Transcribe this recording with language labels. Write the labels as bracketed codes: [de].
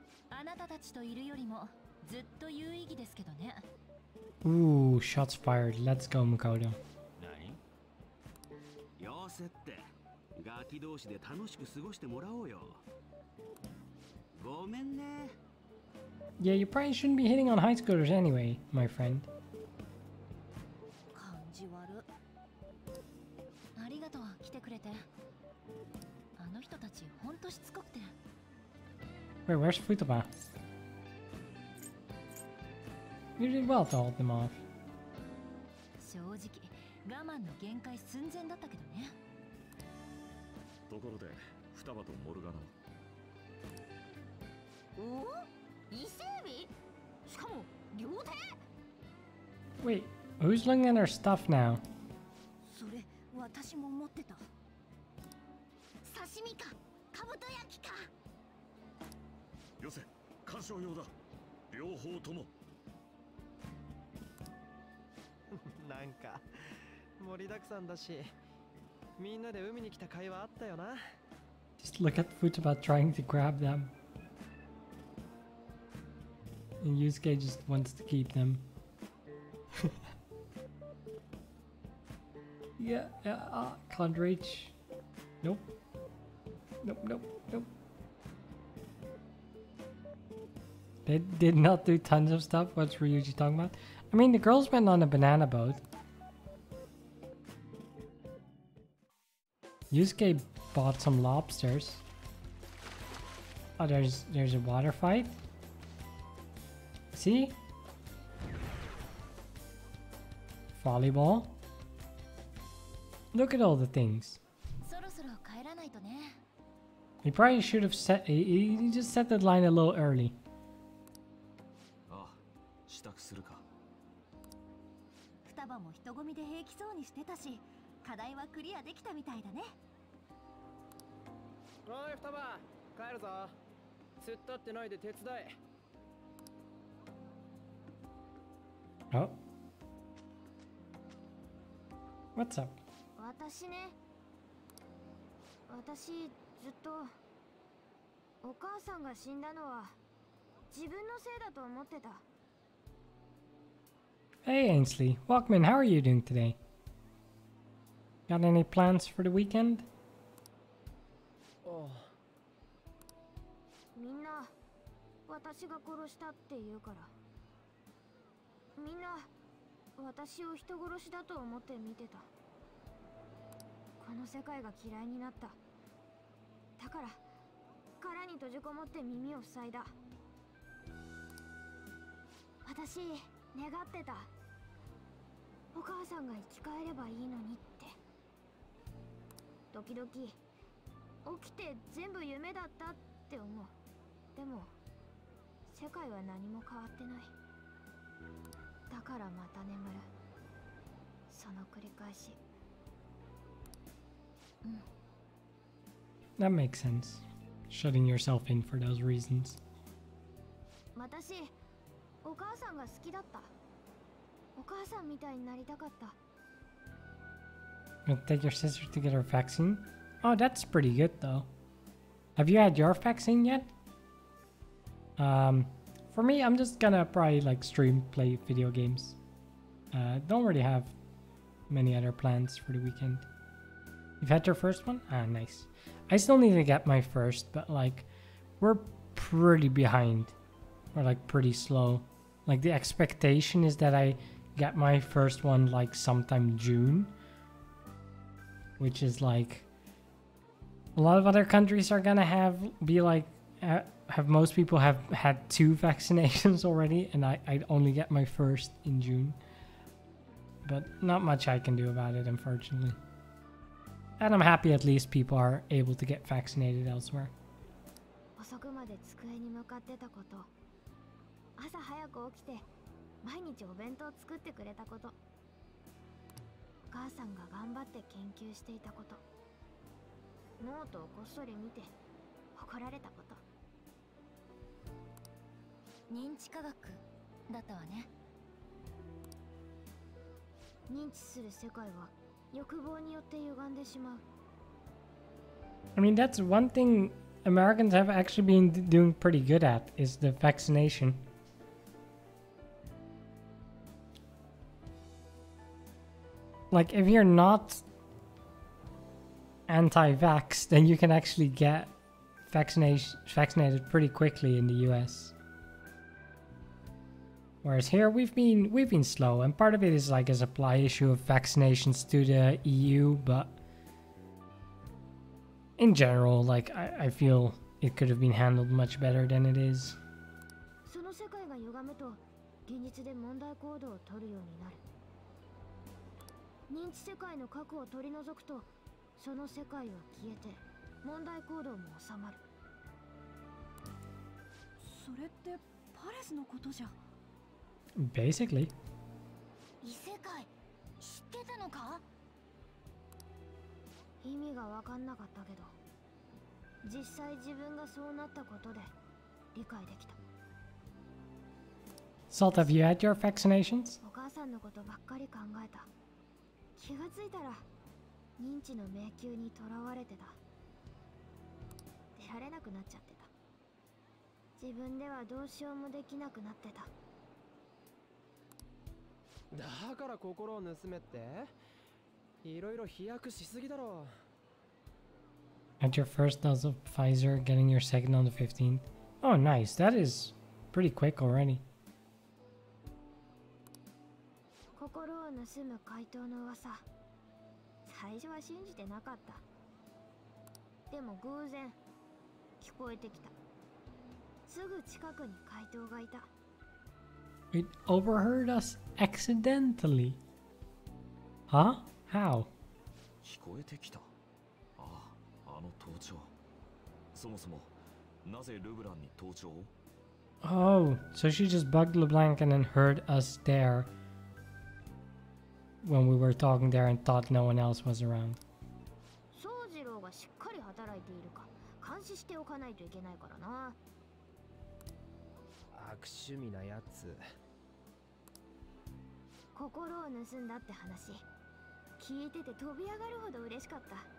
[ja] あなたたちといるよりもずっと有意義ですけどね。 [en] Ooh, shots fired. Let's go, Makoto. [ja] 何？よせって。ガキ同士で楽しく過ごしてもらおうよ。ごめんね。 [en] Yeah, you probably shouldn't be hitting on high schoolers anyway, my friend. [ja] 感じ悪。ありがとう、来てくれて。あの人たちほんとしつこくて。 [en] Wait, where's Futaba? You did well to hold them off. [ja] 正直、我慢の限界寸前だったけどね。ところで双葉とモルガナは？お？伊勢海老？しかも両手？ [en] Wait, who's looking at our stuff now? [ja] それ、私も思ってた。刺身か、かぶと焼きか。よせ、鑑賞用だ。両方とも。なんか盛りだくさんだし、みんなで海に来た会話あったよな。 [en] Just look at Futaba trying to grab them. And Yusuke just wants to keep them. Yeah, can't reach. Nope. Nope, nope, nope. They did not do tons of stuff. What's Ryuji talking about? I mean, the girls went on a banana boat. Yusuke bought some lobsters. Oh, there's a water fight. See? Volleyball. Look at all the things. [ja] そろそろ帰らないとね。 [en] He probably should have set. He just set the line a little early. [ja] ああ、支度するか。双葉も人混みで平気そうにしてたし、課題はクリアできたみたいだね。おい双葉、帰るぞ。突っ立ってないで手伝え。 [en] Oh. What's up? [ja] 私ね、私ずっとお母さんが死んだのは自分のせいだと思ってた。 [en] Hey Ainsley, Walkman, how are you doing today? Got any plans for the weekend? [ja] おう。みんな私が殺したって言うから。みんな私を人殺しだと思って見てた。この世界が嫌いになった。だから殻に閉じこもって耳を塞いだ。私願ってた。お母さんが生き返ればいいのにって。時々起きて全部夢だったって思う。でも世界は何も変わってない。だからまた眠る。その繰り返し。 [en] That makes sense. Shutting yourself in for those reasons. [ja] 私、お母さんが好きだった。お母さんみたいになりたかった。 [en] Gonna take your sister to get her vaccine? Oh, that's pretty good though. Have you had your vaccine yet? For me, I'm just gonna probably like stream, play video games. Don't really have many other plans for the weekend. You've had your first one? Ah, nice. I still need to get my first, but like, we're pretty behind. We're like pretty slow. Like the expectation is that I get my first one like sometime June. Which is like, a lot of other countries are gonna be like have most people have had 2 vaccinations already, and I'd only get my first in June. But not much I can do about it, unfortunately. And I'm happy at least people are able to get vaccinated elsewhere. [ja] 遅くまで机に向かってたこと、朝早く起きて毎日お弁当作ってくれたこと、お母さんが頑張って研究していたこと、ノートをこっそり見て怒られたこと。認知科学だったわね。認知する世界は欲望によって歪んでしまう。 [en] I mean, that's one thing Americans have actually been doing pretty good at, is the vaccination. Like, if you're not anti-vax, then you can actually get vaccinated pretty quickly in the US. Whereas here we've been slow, and part of it is like a supply issue of vaccinations to the EU, but in general, like I feel it could have been handled much better than it is. [ja] その世界が歪むと現実で問題行動を取るようになる。認知世界の核を取り除くとその世界は消えて問題行動も収まる。それってパレスのことじゃ。 [en] Basically. [ja] 異世界知ってたのか？意味が分かんなかったけど、実際自分がそうなったことで理解できた。 [en] Salt, have you had your vaccinations? [ja] お母さんのことばっかり考えた。気がついたら認知の迷宮にとらわれてた。出られなくなっちゃってた。自分ではどうしようもできなくなってた。だから心を盗めって？いろいろ飛躍しすぎだろ。 [en] At your first dose of Pfizer, getting your second on the 15th. Oh, nice. That is pretty quick already. [ja] 心を盗む怪盗の噂、最初は信じてなかった。でも偶然聞こえてきた。すぐ近くに怪盗がいた。 [en] It overheard us accidentally. Huh? How? [ja] 聞こえてきた。ああ、あの盗聴。そもそもなぜルブランに盗聴を？ [en] Oh, so she just bugged LeBlanc and then heard us there when we were talking there and thought no one else was around. [ja] 宗次郎がしっかり働いているか監視しておかないといけないからな。悪趣味なやつ。心を盗んだって話聞いてて飛び上がるほど嬉しかった。